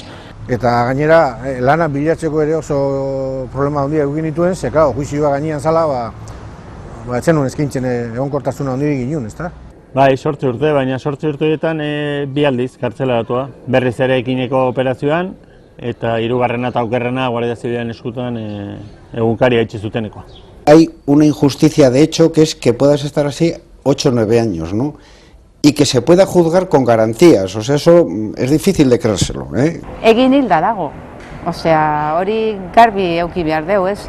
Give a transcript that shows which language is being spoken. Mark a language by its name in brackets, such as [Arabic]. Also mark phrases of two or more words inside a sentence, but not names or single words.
[Basque] Eta gainera, lana bilatzeko ere oso problema handia egin dituen, ze, claro, juizioa gainean zala, etzen nuen eskintzen egonkortasuna handirik ginen, ezta? Bai, 8 urte, baina 8 urteetan 2 aldiz kartzelatua. Berriz ere ekineko operazioan, eta 3. eta okerrena Guardia Zibilaren eskutan egunkaria itxi zutenekoa. [Spanish] Hay una injusticia de hecho que es que puedas estar así 8 o 9 años, ¿no? Y que se pueda juzgar con garantías, o sea, eso es difícil de creérselo, ¿eh? [Basque] Egin hilda dago, osea, hori garbi euki behar deu, ez?